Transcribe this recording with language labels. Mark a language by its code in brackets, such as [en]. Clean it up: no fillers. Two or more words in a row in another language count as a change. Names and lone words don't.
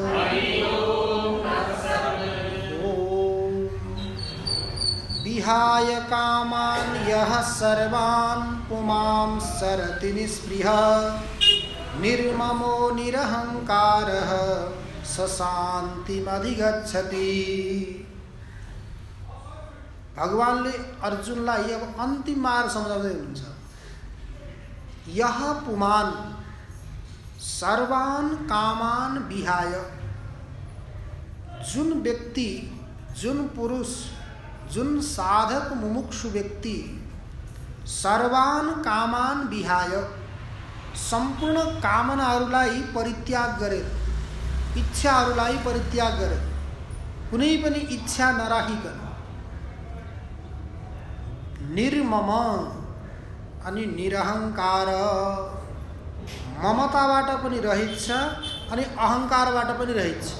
[sa] ओम विहाय कामान् यः सर्वान् पुमां सरति निःस्पृहः निर्ममो निरहङ्कारः स शान्तिमधिगच्छति। [ne] भगवानले अर्जुनलाई अब अन्तिम मार्ग सम्झाउँदै हुनुहुन्छ। [sa] यः पुमान् सर्वान् कामान् विहाय, [ne] जुन व्यक्ति, जुन पुरुष, जुन साधक मुमुक्षु व्यक्ति [sa] सर्वान् कामान् विहाय [ne] सम्पूर्ण कामनाहरूलाई परित्याग गरे, इच्छाहरूलाई परित्याग गरे, कुनै पनि इच्छा नराखिकन निर्मम अनि निरहङ्कार, ममताबाट पनि रहित छ अनि अहङ्कारबाट पनि रहित छ।